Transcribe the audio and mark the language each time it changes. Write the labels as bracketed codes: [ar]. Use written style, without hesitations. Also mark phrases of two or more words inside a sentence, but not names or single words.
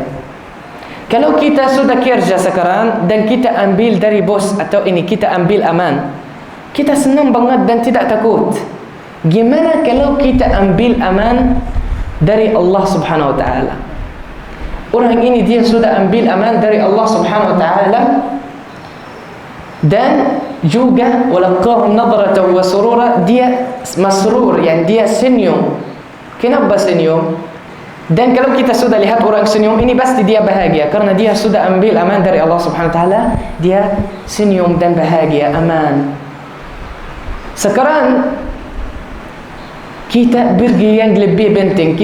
[id] Kalau kita sudah kerja sekarang dan kita ambil dari bos atau ini kita ambil aman, kita senang banget dan tidak takut. Gimana kalau kita ambil aman dari Allah [ar] سبحانه وتعالى? [id] Orang ini dia sudah ambil aman dari Allah [ar] سبحانه وتعالى [id] dan juga [ar] ولقاهم نضرة وسرورا, [id] dia masrur, yang dia senyum. Kenapa senyum? Dan kalau kita sudah lihat orang senyum ini pasti dia bahagia karena dia sudah ambil aman dari Allah [ar] سبحانه وتعالى, [id] dia senyum dan bahagia, aman. Sekarang kita pergi yang lebih penting.